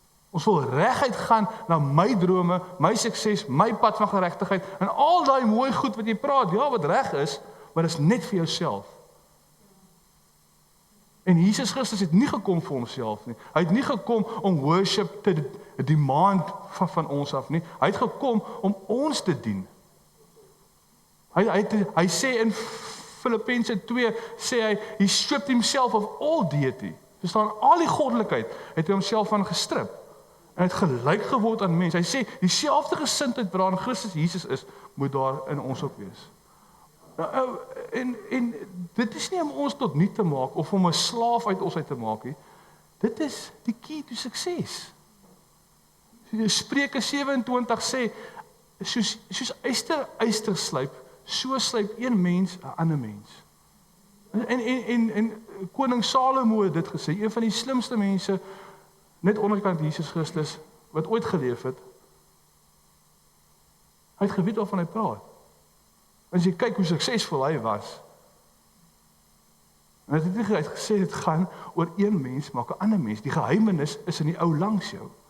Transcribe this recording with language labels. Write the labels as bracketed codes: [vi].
[af] Ons wil reguit gaan na my drome, my sukses, my pad van geregtigheid en al daai mooi goed wat jy praat, ja, wat reg is, maar dit is net vir jouself. En Jesus Christus het nie gekom vir homself nie. Hy het nie gekom om worship te demand van ons af nie. Hy het gekom om ons te dien. Hy sê in Filippense 2, sê hy, [en] he stripped himself of all deity. [af] Verstaan, al die goddelikheid het hy homself van gestrip. En het gelyk geword aan mens. Hy sê, dieselfde gesindheid wat daar in Christus Jesus is, moet daar in ons ook wees. En dit is nie om ons tot nut te maak, of om 'n slaaf uit ons uit te maak nie. Dit is die key to sukses. Spreuke 27 sê, soos yster slyp, so slyp een mens 'n ander mens. En koning Salomo het dit gesê, een van die slimste mense, net onderkant Jesus Christus, wat ooit geleef het. Hy het geweet waarvan hy praat. As jy kyk hoe suksesvol hy was, en hy het gesê, dit gaan oor een mens, maak 'n ander mens. Die geheimenis is in die ou langs jou.